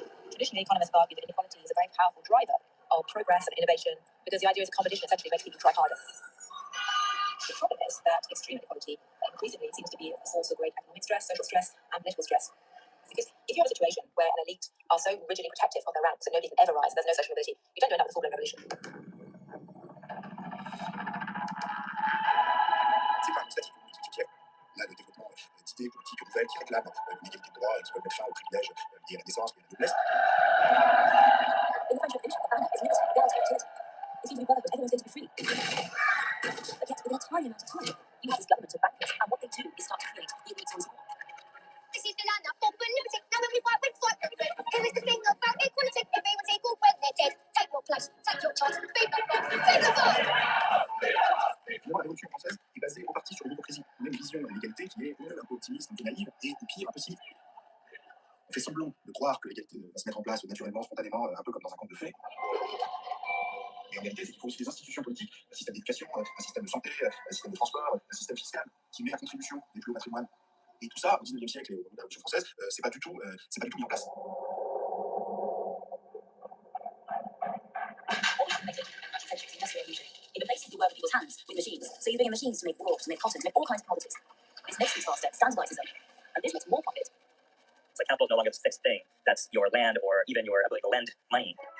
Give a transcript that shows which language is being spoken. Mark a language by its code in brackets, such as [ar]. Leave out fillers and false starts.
[en] Traditionally, economists have argued that inequality is a very powerful driver of progress and innovation because the idea is a competition essentially makes people try harder. The problem is that extreme inequality increasingly seems to be a source of great economic stress, social stress, and political stress. Because if you have a situation where an elite are so rigidly protective of their ranks and nobody can ever rise, there's no social mobility, you tend to end up with a full-blown revolution. [fr] C'est pas un statique ou multiplicatif. Là, le développement d'idées politiques nouvelles qui réclament une égalité de droits et qui veulent mettre fin aux privilèges liés à la naissance et à la noblesse. [en] In the French Revolution, the banner is liberty, equality, utility. It seems to be brotherhood, everyone's going to be free. But yet, within a tiny amount of time, you have this government of bankers, and what they do is start to create the elite once more. This is the land of open liberty. Now when we fight, we fight every day. Here is the thing about equality. Everyone's equal when they're dead. Take your place, take your chance. Feed the fight, feed the fight. [fr] Finalement, la Révolution française est basée en partie sur l'hypocrisie. On a une vision de l'égalité qui est un peu optimiste, un peu naïve et pire, un peu cynique. On fait semblant de croire que l'égalité va se mettre en place naturellement, spontanément, un peu comme dans un conte de fées. Mais en réalité, c'est qu'il faut aussi des institutions politiques, un système d'éducation, un système de santé, un système de transport, un système fiscal qui met à contribution les plus hauts patrimoines. Et tout ça, au XIXe siècle et au moment de la Révolution française, c'est pas du tout mis en place. [en] It replaces the work of people's hands with machines. So you bring in machines to make wool, to make cotton, to make all kinds of commodities. This makes things faster, standardizes them, and this makes more profit. It's like capital is no longer this fixed thing. That's your land or even your ability to lend money.